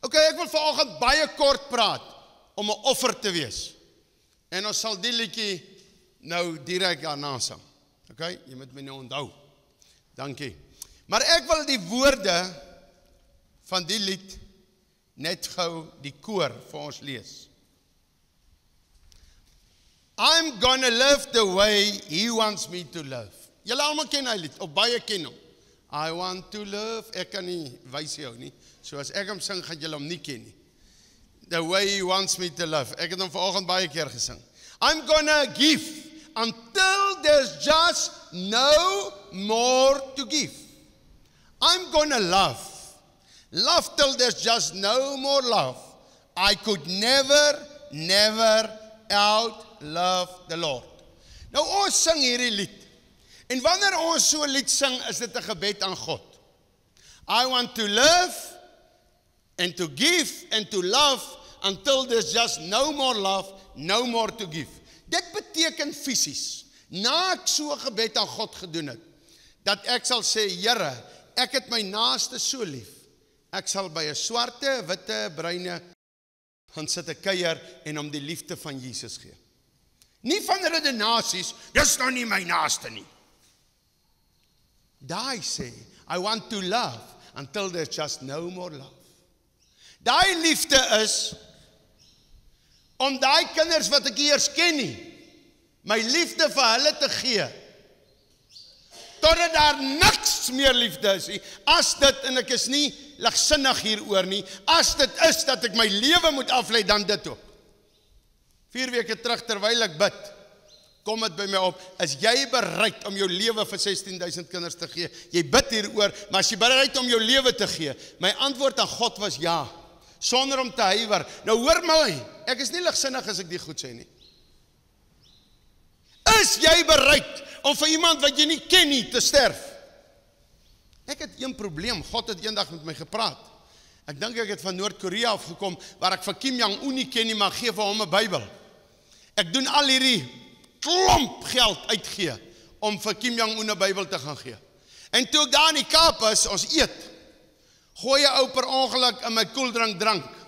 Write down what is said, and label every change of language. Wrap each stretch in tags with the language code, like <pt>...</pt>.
<af>ek wil vanoggend baie kort praat om 'n offer te wees. En ons sal die liedjie nou direk daarna sing. Okay? Jy moet my nou onthou. Dankie. Maar ek wil die woorde van die lied net gou die koor vir ons lees.</af> <en>I'm gonna live the way he wants me to live.</en> <af>Julle almal ken hy lied, of baie ken hom.</af> <en>I want to live,</en> <af>ek kan nie wys jou nie. So as ek hom sing, gaan julle hom nie ken nie.</af> <en>The way he wants me to live.</en> <af>Ek het hom vanoggend baie keer gesing.</af> <en>I'm gonna give until there's just no more to give. I'm gonna love. Love till there's just no more love. I could never outlove the Lord.</en> <af>Nou ons sing hierdie lied. En wanneer ons so 'n lied sing, is dit 'n gebed aan God.</af> <en>I want to live and to give and to love until there's just no more love, no more to give.</en> <af>Dit beteken fisies, na ek so 'n gebed aan God gedoen het, dat ek sal sê, Here, ek het my naaste so lief. Ek sal by 'n swarte, witte, bruine gaan sit 'n kuier en hom die liefde van Jesus gee. Nie van redenasies, dis nou nie my naaste nie. Daai sê,</af> <en>I want to love until there's just no more love.</en> <af>Daai liefde is om daai kinders wat ek eers ken nie, my liefde vir hulle te gee. Totdat daar niks meer liefde is nie. As dit, en ek is nie ligsinnig hieroor nie, as dit is dat ek my lewe moet aflei, dan dit ook. 4 weke terug terwyl ek bid, kom dit by my op, is jy bereid om jou lewe vir 16,000 kinders te gee? Jy bid hieroor, maar as jy bereid om jou lewe te gee? My antwoord aan God was ja, sonder om te huiwer. Nou hoor my, ek is nie ligsinnig as ek die goed sê nie. Is jy bereid om vir iemand wat jy nie ken nie te sterf? Ek het een probleem, God het eendag met my gepraat. Ek dink ek het van Noord-Korea afgekom, waar ek vir Kim Jong-un nie ken nie, maar gee vir hom 'n Bybel. Ek doen al hierdie klomp geld uitgee, om vir Kim Jong-un 'n Bybel te gaan gee. En toe ek daar in die Kaap is, ons eet, gooi 'n ou per ongeluk in my koeldrank drank.</af>